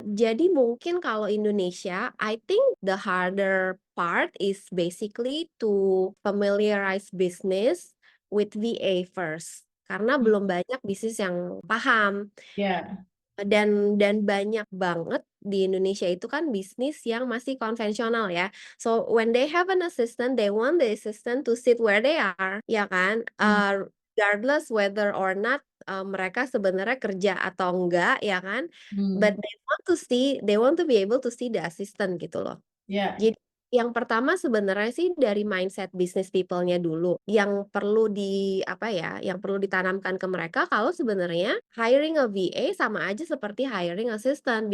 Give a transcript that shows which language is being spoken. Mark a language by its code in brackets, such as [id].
[id] Jadi mungkin kalau Indonesia, [en] I think the harder part is basically to familiarize business with VA first. [id] Karena mmm, belum banyak bisnis yang paham, iya, dan banyak banget di Indonesia itu kan bisnis yang masih konvensional ya. [en] So, when they have an assistant, they want the assistant to sit where they are, [id] ya kan? mmm, [en] Regardless whether or not, [id] mereka sebenarnya kerja atau enggak, ya kan? mmm, [en] But they want to be able to see the assistant [id] gitu loh. iya, Jadi, yang pertama sebenarnya sih dari mindset business people-nya dulu, yang perlu apa ya, yang perlu ditanamkan ke mereka kalau sebenarnya [en] hiring a VA [id] sama aja seperti [en] hiring assistant.